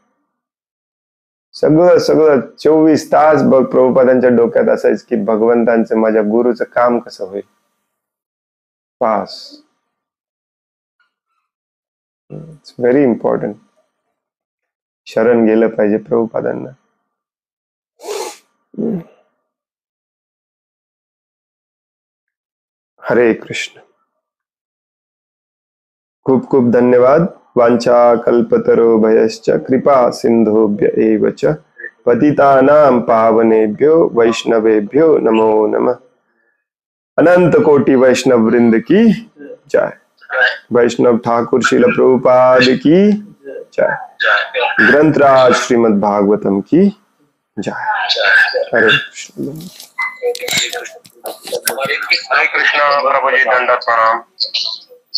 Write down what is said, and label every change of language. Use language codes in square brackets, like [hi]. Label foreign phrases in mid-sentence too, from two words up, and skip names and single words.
[mr] सगळं 24 तास प्रभुपादांच्या डोक्यात असायचं की भगवंतांचं, माझ्या गुरुचं काम कसं होईल. [en] Pass, it's very important. [mr] शरण गेलं पाहिजे प्रभुपादांना. हरे कृष्ण. खूप खूप धन्यवाद. [sa] वांछा कल्पतरो भयश्च कृपा सिंधुभ्य एव च पतितानां पावनेभ्यो वैष्णवेभ्यो नमो नमः. [hi] अनंत कोटि वैष्णव वृंद की जय. वैष्णव ठाकुर श्रील प्रभुपाद की जय. ग्रंथराज श्रीमद् भागवतम की जय. [mr] हरे कृष्ण. हरे कृष्ण प्रभुजी, दंडवत प्रणाम.